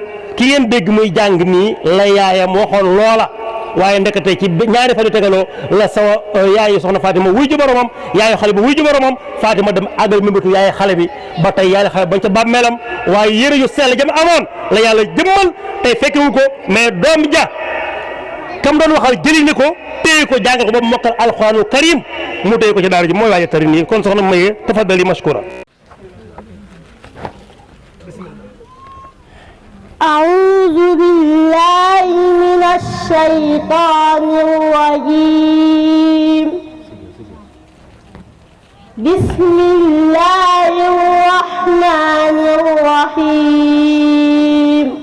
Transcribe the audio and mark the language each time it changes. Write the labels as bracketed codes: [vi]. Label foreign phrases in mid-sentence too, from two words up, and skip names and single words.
[wo] ki ngeen dégg muy jàng nii la yaayam waxoon loola waaye ndekete ci ñaari fan yu tegaloo la sama yaayu soxna Fatima wuy ji boromam yaayu xale bi wuy ji boromam Fatima dem àggal mimbatu yaayu xale bi ba tey yaayu xale bañ ca bàmmeelam waaye yëre yu sell jam amoon la yàlla jëmmal tey fekkewu ko mais doom ja kam doon waxal jëli ni ko téye ko jàngal ko ba mu mokkal [ar] القرآن الكريم [wo] mu téye ko ci daara ji mooy waaye tari nii kon soxna Maye [ar] تفضلي مشكورة. أعوذ بالله من الشيطان الرجيم بسم الله الرحمن الرحيم